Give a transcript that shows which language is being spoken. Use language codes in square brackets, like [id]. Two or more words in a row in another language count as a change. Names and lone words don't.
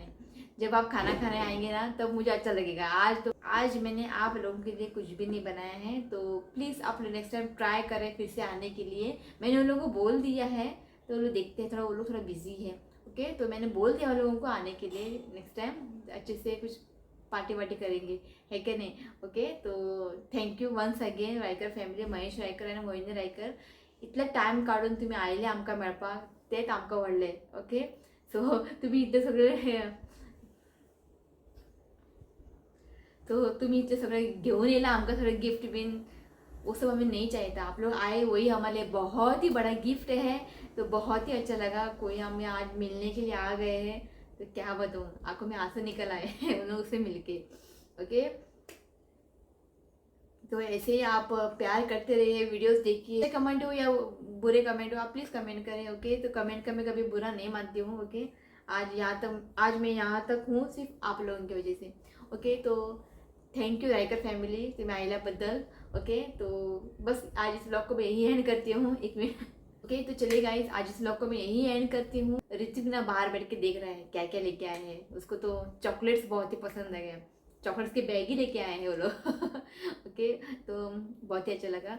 [hi] जब आप खाना खाने आएंगे ना तब मुझे अच्छा लगेगा। आज मैंने आप लोगों के लिए कुछ भी नहीं बनाया है, तो प्लीज़ आप लोग [en] next time try [hi] करें फिर से आने के लिए। मैंने उन लोगों को बोल दिया है, तो वो लोग देखते हैं, वो लोग थोड़ा बिजी है। ओके, तो मैंने बोल दिया उन लोगों को आने के लिए। [en] next time [hi] अच्छे से कुछ पार्टी वार्टी करेंगे, है क्या नहीं। [en] ओके, तो thank you once again Raikar family, महेश रायकर आणि मोहिनी रायकर. [kok] इतला टाइम काढून तुम्ही आयले आमका मेळपाक, तेच आमका व्हडले. ओके, सो तुम्ही इथे सगळे तो तुम्ही इतने सगळे घेऊन येला आमका सगळे गिफ्ट बिन, [hi] वो सब हमें नहीं चाहिए था। आप लोग आए वही हमारे बहुत ही बड़ा गिफ्ट है। तो बहुत ही अच्छा लगा, कोई हमें आज मिलने के लिए आ गए हैं। तो क्या बताऊँ, आंखों में आंसू निकल आए हैं उन लोगों से मिलके। ओके, तो ऐसे ही आप प्यार करते रहिए, वीडियोस देखिए। कमेंट हो या बुरे कमेंट हो, आप प्लीज़ कमेंट करें। ओके, तो कमेंट का मैं कभी बुरा नहीं मानती हूँ। ओके, आज मैं यहाँ तक हूँ सिर्फ आप लोगों की वजह से। [en] ओके, तो thank you Raikar family [kok] तुम्ही आईल्याबद्दल. [hi] ओके, तो बस आज इस ब्लॉग को मैं यही एंड करती हूँ. एक मिनट. ओके, तो चलिए गाइस, आज इस ब्लॉग को मैं यही एंड करती हूँ. ऋतिक ना बाहर बैठ के देख रहा है क्या क्या लेके आए हैं। उसको तो चॉकलेट्स बहुत ही पसंद है, चॉकलेट्स के बैग ही लेके आए हैं वो लोग. ओके, तो बहुत ही अच्छा लगा.